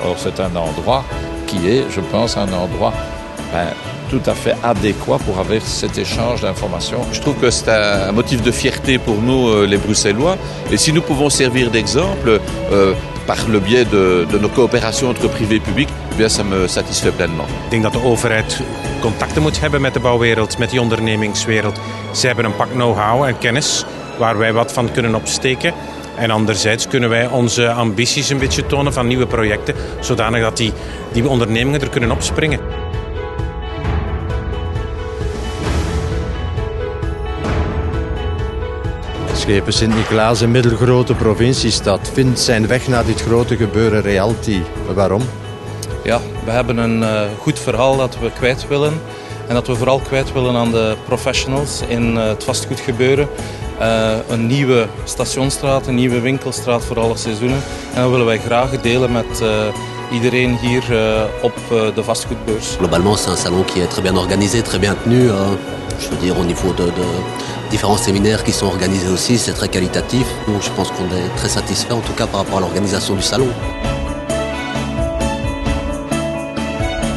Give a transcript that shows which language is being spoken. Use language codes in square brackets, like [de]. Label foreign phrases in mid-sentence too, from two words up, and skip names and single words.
[fr] Or c'est un endroit qui est, je pense, un endroit tout à fait adéquat pour avoir cet échange d'informations. Je trouve que c'est un motif de fierté pour nous, les Bruxellois. Et si nous pouvons servir d'exemple par le biais de nos coopérations entre privé et public, bien, ça me satisfait pleinement. [nl] Ik denk dat de overheid contacten moet hebben met de bouwwereld, met die ondernemingswereld. Ze hebben een pak know-how en kennis waar wij wat van kunnen opsteken. En anderzijds kunnen wij onze ambities een beetje tonen van nieuwe projecten, zodanig dat die ondernemingen er kunnen opspringen. Schepen Sint-Niklaas, een middelgrote provinciestad, vindt zijn weg naar dit grote gebeuren Realty. Waarom? Ja, we hebben een goed verhaal dat we kwijt willen. En dat we vooral kwijt willen aan de professionals in het vastgoedgebeuren. Een nieuwe stationsstraat, een nieuwe winkelstraat voor alle seizoenen. En dat willen wij graag delen met iedereen hier op de vastgoedbeurs. [fr] Globalement, c'est un salon qui est très bien organisé, très bien tenu. Je veux dire, au niveau de différents séminaires qui sont organisés aussi, c'est très qualitatif. Donc je pense qu'on est très satisfait, en tout cas par rapport à l'organisation du salon.